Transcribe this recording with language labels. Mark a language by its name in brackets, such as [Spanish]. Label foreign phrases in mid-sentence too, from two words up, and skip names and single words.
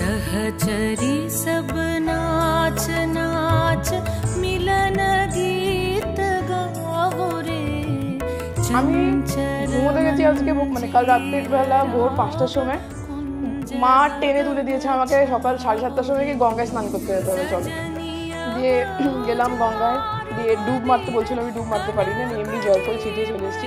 [Hindi] खचरी सब नाच नाच मिलन गीत गाओ रे। [Bangla] আমি ঘুমোতে গেছি আজকে মানে কাল রাত্রির বেলা ভোর 5টার সময়। মা টেনে তুলে দিয়েছে আমাকে সকাল 7:30টার সময় কি গঙ্গায় স্নান করতে যেতে হবে, চলো। দিয়ে গেলাম গঙ্গায়, দিয়ে ডুব মারতে বলছিল, আমি ডুব মারতে পারি না, আমি এমনি জল ফল ছিটিয়ে চলে এসেছি।